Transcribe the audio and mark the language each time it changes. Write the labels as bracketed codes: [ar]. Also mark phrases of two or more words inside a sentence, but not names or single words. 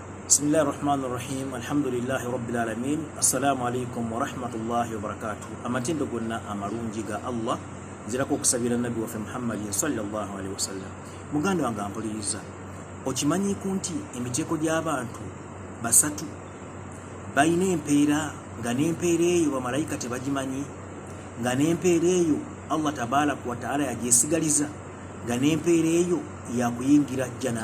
[ar] بسم الله الرحمن الرحيم. الحمد لله رب العالمين. السلام عليكم ورحمة الله وبركاته. [lg] Amatindo gonna amalungi ga Allah zirako okusabira Nabi waffe Muhammad [ar] صلى الله عليه وسلم. [lg] Muganda wange ampuliriza. Okimanyi kunti emiteko gy'abantu basatu bayina empeera nga n'empeera eyo bamalayika tebagimanyi, nga n'empeera eyo Allah [ar] تبارك وتعالى [lg] yagisigaliza, nga n'empeera eyo yakuyingira jjana.